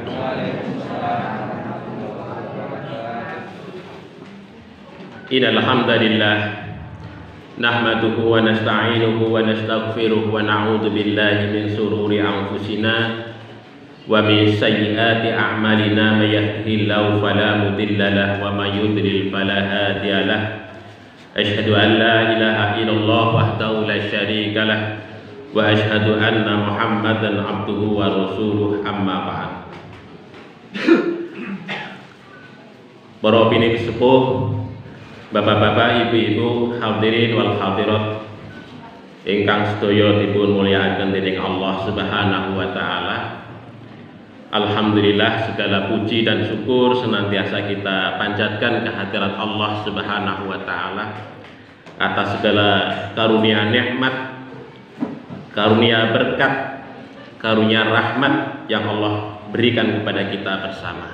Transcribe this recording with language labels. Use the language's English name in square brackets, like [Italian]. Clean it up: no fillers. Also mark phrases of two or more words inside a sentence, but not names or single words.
[Arabic] إن الحمد لله نحمده ونستعينه ونستغفره ونعوذ بالله من شرور أنفسنا ومن سيئات أعمالنا من يهده الله فلا مضل له ومن يضلل فلا هادي له. أشهد أن لا إله إلا الله وحده لا شريك له وأشهد أن محمدا عبده ورسوله أما بعد. [Javanese] Para piniku sepuh, bapak-bapak, ibu-ibu, [Arabic] حاضرين والحاضرات [Javanese] ingkang sedaya dipun mulyakaken dening Allah [Arabic] سبحانه وتعالى. [Indonesian] Alhamdulillah, segala puji dan syukur senantiasa kita panjatkan kehadirat Allah [Arabic] سبحانه وتعالى [Indonesian] atas segala karunia nikmat, karunia berkat, karunia rahmat yang Allah berikan kepada kita bersama.